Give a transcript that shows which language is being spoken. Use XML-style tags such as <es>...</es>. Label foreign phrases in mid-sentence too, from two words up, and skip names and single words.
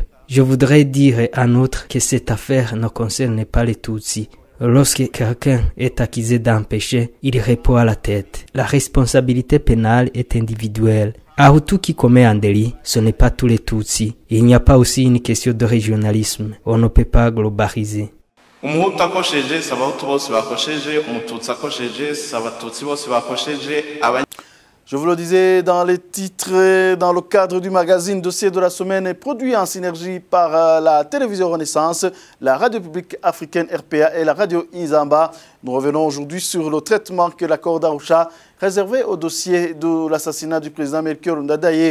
<fr>Je voudrais dire en outre que cette affaire ne concerne pas les Tutsis. Lorsque quelqu'un est accusé d'un péché, il répond à la tête. La responsabilité pénale est individuelle. À tout qui commet un délit, ce n'est pas tous les Tutsis. Il n'y a pas aussi une question de régionalisme. On ne peut pas globaliser.</fr> <rn>Umuhutu akosheje si abahutu bose bakosheje, umututsi akosheje si abatutsi bose bakosheje.</rn> <fr>Je vous le disais dans les titres, dans le cadre du magazine Dossier de la semaine, produit en synergie par la télévision Renaissance, la radio publique africaine RPA et la radio Inzamba. Nous revenons aujourd'hui sur le traitement que l'accord d'Arusha réservé au dossier de l'assassinat du président Melchior Ndadaye.</fr>